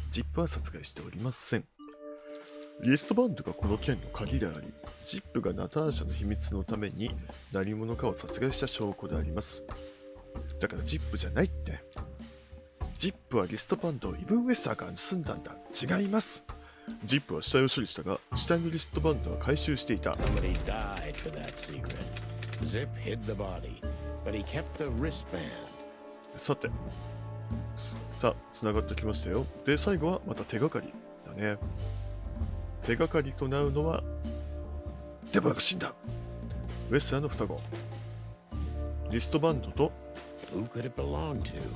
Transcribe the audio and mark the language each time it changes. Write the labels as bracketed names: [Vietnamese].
[Japanese] ジップは殺害しておりません。リストバンドがこの件の鍵であり、ジップがナターシャの秘密のために何者かを殺害した証拠であります。だからジップじゃないって。ジップはリストバンドをイブン・ウェスターが盗んだんだ。違います。ジップは死体を処理したが、死体のリストバンドは回収していた。 [English] Somebody died for that secret. Zip hid the body, but he kept the wristband. [Japanese] さて、さあ、繋がってきましたよ。で、最後はまた手がかりだね。手がかりとなるのは、デバが死んだ。ウェスラーの双子。リストバンドと、 [English] Who could it belong to?